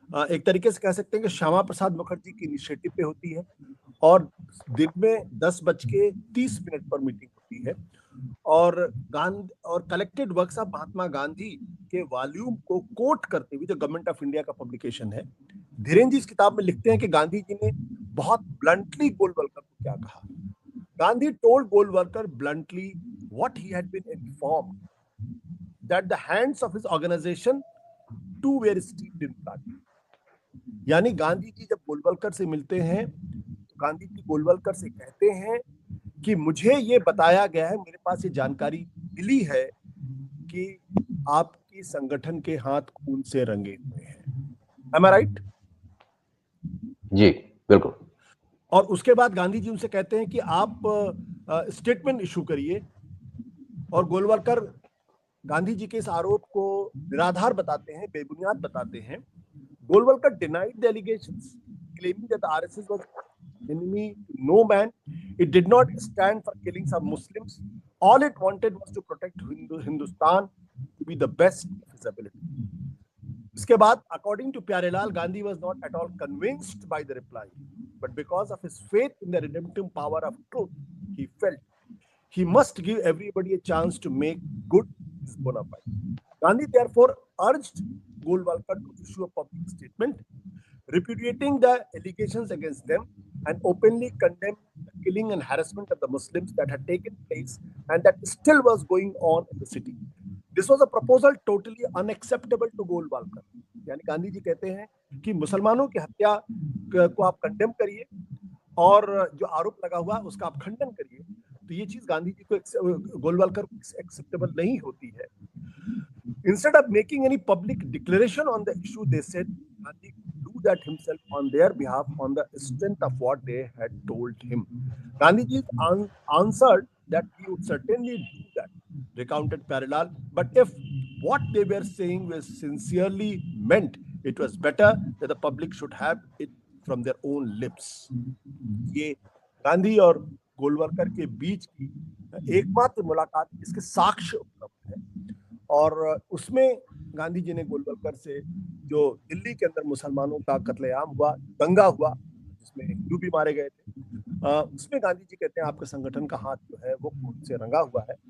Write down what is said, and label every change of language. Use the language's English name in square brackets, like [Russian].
[Hindi] एक तरीके से कह सकते हैं कि श्यामा प्रसाद मुखर्जी की इनिशिएटिव पे होती है, और दिन में 10:30 पर मीटिंग होती है, और collected works of Mahatma Gandhi के वॉल्यूम को कोट करते हुए, जो गवर्नमेंट ऑफ इंडिया का पब्लिकेशन है, धीरेन जी इस किताब में लिखते हैं कि गांधी जी ने बहुत ब्लंटली गोलवलकर को क्या कहा। [English] Gandhi told Golwalkar bluntly what he had been informed, that the hands of his organization too were steeped in blood. [Hindi] यानी गांधी जी जब गोलवलकर से मिलते हैं तो गांधी जी गोलवलकर से कहते हैं कि मुझे ये बताया गया है, मेरे पास ये जानकारी मिली है कि आपकी संगठन के हाथ खून से रंगे हुए हैं। [English] Am I right? [Hindi] जी बिल्कुल। और उसके बाद गांधी जी उनसे कहते हैं कि आप स्टेटमेंट इशू करिए, और गोलवलकर गांधी जी के इस आरोप को निराधार बताते हैं, बेबुनियाद बताते हैं। [English] Golwalkar denied the allegations, claiming that the RSS was enemy to no man. It did not stand for killings of Muslims. All it wanted was to protect Hindustan to be the best of his ability. [Hindi] इसके बाद, [English] according to Pyarelal, Gandhi was not at all convinced by the reply, but because of his faith in the redemptive power of truth, he felt he must give everybody a chance to make good his bona fide. Gandhi therefore urged Golwalkar to issue a public statement repudiating the allegations against them and openly condemn the killing and harassment of the Muslims that had taken place and that still was going on in the city. This was a proposal totally unacceptable to Golwalkar. [Hindi] यानी गांधी जी कहते हैं कि मुसलमानों की हत्या को आप condemn करिए और जो आरोप लगा हुआ उसका आप खंडन करिए। तो ये चीज गांधी जी को, गोलवालकर को एक्सेप्टेबल नहीं होती है। [English] Instead of making any public declaration on the issue, they said Gandhi could do that himself on their behalf on the strength of what they had told him. Gandhi ji answered that he would certainly do that, recounted Parilal. But if what they were saying was sincerely meant, it was better that the public should have it from their own lips. [Hindi] ये गांधी और गोलवलकर के बीच की एकमात्र मुलाकात इसके साक्ष्य उपलब्ध है। और उसमें गांधी जी ने गोलवलकर से जो दिल्ली के अंदर मुसलमानों का कत्लेआम हुआ, दंगा हुआ जिसमें हिंदू भी मारे गए थे, उसमें गांधी जी कहते हैं आपके संगठन का हाथ जो है वो खून से रंगा हुआ है।